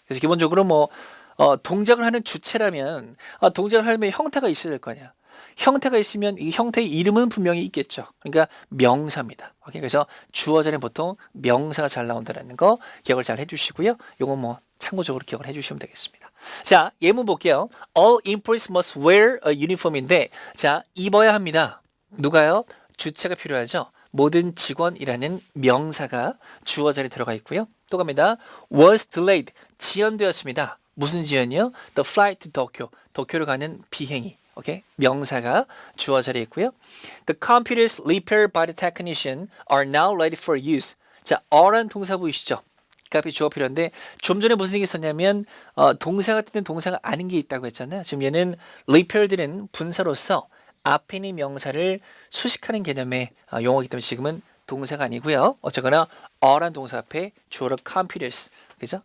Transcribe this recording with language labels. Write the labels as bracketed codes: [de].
[ko] 그래서 기본적으로 뭐 동작을 하는 주체라면 동작을 하려면 형태가 있어야 될 거 아니야. 형태가 있으면 이 형태의 이름은 분명히 있겠죠. 그러니까 명사입니다. 오케이? 그래서 주어 자리는 보통 명사가 잘 나온다는 거 기억을 잘 해주시고요. 요거 뭐 참고적으로 기억을 해주시면 되겠습니다. 자, 예문 볼게요. [en] All employees must wear a uniform인데 [ko] 자, 입어야 합니다. 누가요? 주체가 필요하죠. 모든 직원이라는 명사가 주어 자리에 들어가 있고요. 또 갑니다. [en] was delayed, [ko] 지연되었습니다. 무슨 지연이요? [en] The flight to Tokyo, [ko] 도쿄로 가는 비행이. 오케이? 명사가 주어 자리에 있고요. [en] The computers repaired by the technician are now ready for use. [ko] 자, are란 동사 보이시죠? 그 앞에 주어 필요한데 좀 전에 무슨 얘기 있었냐면 동사 같은 동사가 아닌 게 있다고 했잖아요. 지금 얘는 repaired는 분사로서 앞에 있는 명사를 수식하는 개념의 용어이기 때문에 지금은 동사가 아니고요. 어쨌거나 are란 동사 앞에 주어로 computers, 그죠?